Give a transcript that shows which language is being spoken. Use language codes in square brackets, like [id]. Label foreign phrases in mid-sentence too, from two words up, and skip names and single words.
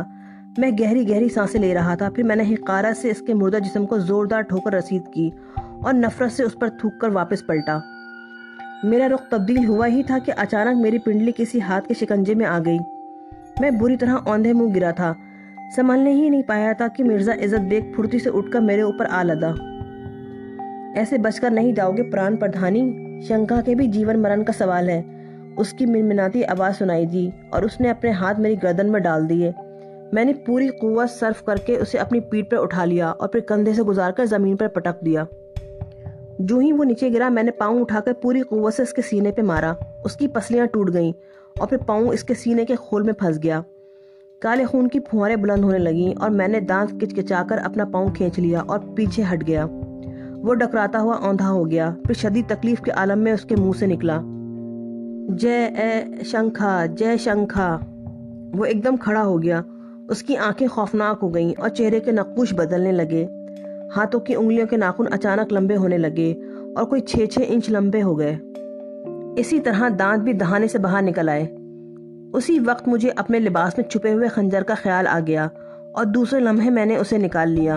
[ur] میں گہری گہری سانسیں لے رہا تھا۔ پھر میں نے حقارت سے اس کے مردہ جسم کو زوردار ٹھوکر رسید کی اور نفرت سے اس پر تھوک کر واپس پلٹا۔ میرا رخ تبدیل ہوا ہی تھا کہ اچانک میری پنڈلی کسی ہاتھ کے شکنجے میں آ گئی۔ میں بری طرح اوندھے منہ گرا تھا، سنبھلنے ہی نہیں پایا تھا کہ مرزا عزت بیگ پھرتی سے اٹھ کر میرے اوپر آ لدا۔ ایسے بچ کر نہیں جاؤ گے پران پردھانی، شنکھا کے بھی جیون مرن کا سوال ہے۔ اس کی منمناتی آواز سنائی دی اور اس نے اپنے ہاتھ میری گردن میں ڈال دیے۔ میں نے پوری قوت صرف کر کے اسے اپنی پیٹھ پر اٹھا لیا اور پھر کندھے سے گزار کر زمین پر پٹک دیا۔ جو ہی وہ نیچے گرا، میں نے پاؤں اٹھا کر پوری قوت سے اس کے سینے پہ مارا۔ اس کی پسلیاں ٹوٹ گئیں اور پھر پاؤں اس کے سینے کے خول میں پھنس گیا۔ کالے خون کی پھواریں بلند ہونے لگیں اور میں نے دانت کچکچا کر اپنا پاؤں کھینچ لیا اور پیچھے ہٹ گیا۔ وہ ڈکراتا ہوا اوندھا ہو گیا، پھر شدید تکلیف کے عالم میں اس کے منہ سے نکلا، جے اے شنکھا، جے شنکھا۔ وہ ایک دم کھڑا ہو گیا۔ اس کی آنکھیں خوفناک ہو گئیں اور چہرے کے نقوش بدلنے لگے۔ ہاتھوں کی انگلیوں کے ناخن اچانک لمبے ہونے لگے اور کوئی 6 انچ لمبے ہو گئے۔ اسی طرح دانت بھی دہانے سے باہر نکل آئے۔ اسی وقت مجھے اپنے لباس میں چھپے ہوئے خنجر کا خیال آ گیا اور دوسرے لمحے میں نے اسے نکال لیا۔